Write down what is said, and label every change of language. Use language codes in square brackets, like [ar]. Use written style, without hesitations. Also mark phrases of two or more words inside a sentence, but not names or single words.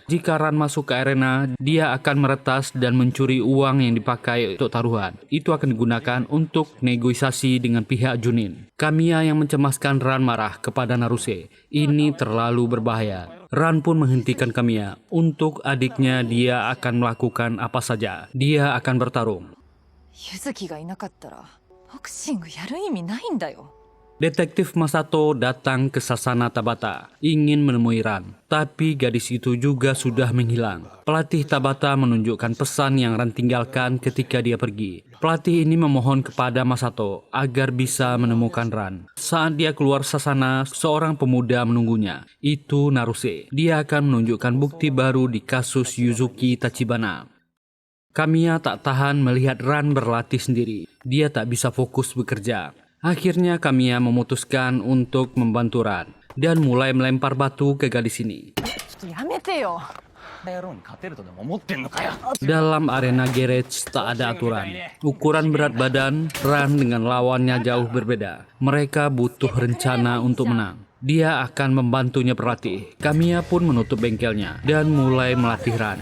[id] Jika Ran masuk ke arena, dia akan meretas dan mencuri uang yang dipakai untuk taruhan. Itu akan digunakan untuk negosiasi dengan pihak Junin. Kamiya yang mencemaskan Ran marah kepada Naruse. Ini terlalu berbahaya. Ran pun menghentikan Kamiya. Untuk adiknya, dia akan melakukan apa saja. Dia akan bertarung. [ja] ユズキがいなかったらボクシングやる意味ないんだよ。 [id] Detektif Masato datang ke Sasana Tabata, ingin menemui Ran. Tapi gadis itu juga sudah menghilang. Pelatih Tabata menunjukkan pesan yang Ran tinggalkan ketika dia pergi. Pelatih ini memohon kepada Masato agar bisa menemukan Ran. Saat dia keluar Sasana, seorang pemuda menunggunya. Itu Naruse. Dia akan menunjukkan bukti baru di kasus Yuzuki Tachibana. Kamiya tak tahan melihat Ran berlatih sendiri. Dia tak bisa fokus bekerja. Akhirnya Kamiya memutuskan untuk membantu Ran dan mulai melempar batu ke gadis ini. [ja] ちょっとやめてよ。 [id] Dalam arena garage tak ada aturan. Ukuran berat badan Ran dengan lawannya jauh berbeda. Mereka butuh rencana untuk menang. Dia akan membantunya berlatih. Kamiya pun menutup bengkelnya dan mulai melatih Ran.